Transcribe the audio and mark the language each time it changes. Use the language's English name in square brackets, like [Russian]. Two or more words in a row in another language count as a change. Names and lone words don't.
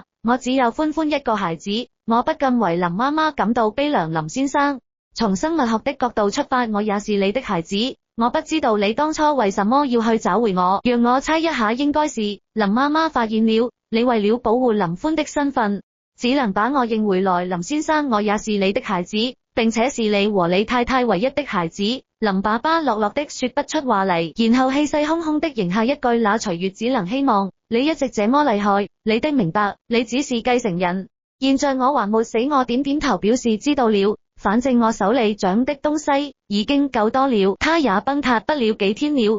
[Chinese] 我只有歡歡一個孩子，我不禁為林媽媽感到悲涼。林先生，從生物學的角度出發，我也是你的孩子，我不知道你當初為什麼要去找回我，讓我猜一下，應該是林媽媽發現了你為了保護林歡的身份，只能把我認回來。林先生，我也是你的孩子，並且是你和你太太唯一的孩子。林爸爸落落的說不出話嚟，然後氣勢洶洶的迎下一句，那徐月只能希望你一直這麼厲害，你的明白，你只是繼承人，現在我還沒死。我點點頭表示知道了，反正我手裏掌的東西已經夠多了，他也崩塌不了幾天了。